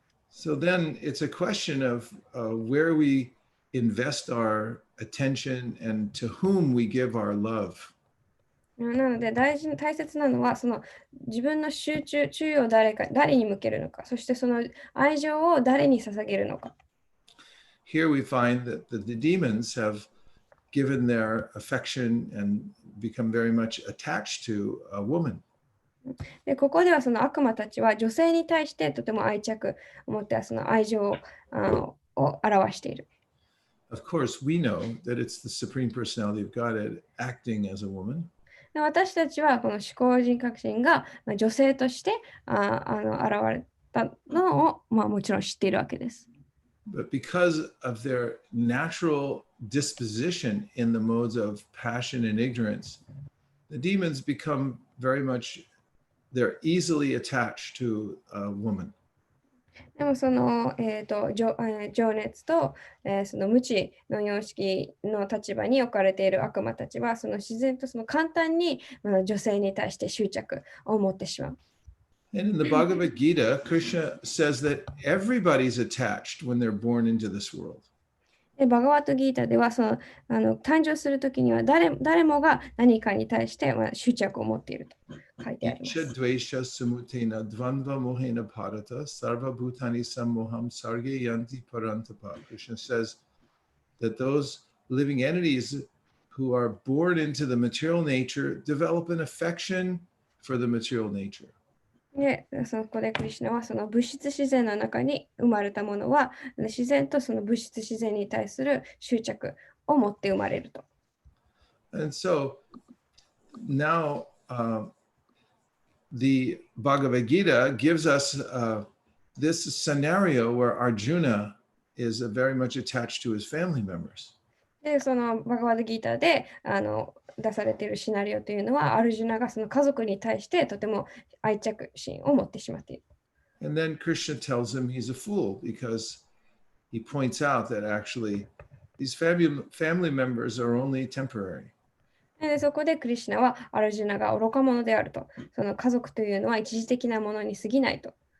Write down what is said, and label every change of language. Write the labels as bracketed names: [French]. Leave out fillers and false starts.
[English] So then it's a question of where we invest our attention and to whom we give our love. [Japanese] なので大切なのは、自分の注意を誰に向けるのか、そしてその愛情を誰に捧げるのか。 [English] Here we find that the demons have given their affection and become very much attached to a woman. [Japanese] でここではその悪魔たちは女性に対してとても愛着を持ってその愛情を表している。 [English] Of course, we know that it's the Supreme Personality of Godhead acting as a woman. [Japanese] で私たちはこの思考人格心が女性として現れたのを、もちろん知っているわけです。 [English] But because of their natural disposition in the modes of passion and ignorance, the demons become very much, they're easily attached to a woman. [Japanese] でも情熱と、その無知の様式の立場に置かれている悪魔たちは自然と簡単に女性に対して執着を持ってしまう。 [English] And in the Bhagavad Gita, Krishna says that everybody's attached when they're born into this world. [Japanese] でバガワットギータでは誕生するときには誰もが何かに対して執着を持っていると書いてあります。 [Sanskrit] Dvaisha samutena dvandva mohena bharata sarva bhutani sammoham sarge yanti parantapa. [English] Krishna says that those living entities who are born into the material nature develop an affection for the material nature. [Japanese] でそこでクリシュナは物質自然の中に生まれたものは自然と物質自然に対する執着を持って生まれると。 [English] And so now the Bhagavad Gita gives us this scenario where Arjuna is very much attached to his family members. [Japanese] でバガワットギータで出されているシナリオというのは、アルジュナがその家族に対してとても愛着心を持ってしまっている。 [English] And then Krishna tells him he's a fool because he points out that actually these family members are only temporary. [Japanese] でそこでクリシュナはアルジュナが愚か者であると。その家族というのは一時的なものに過ぎないと。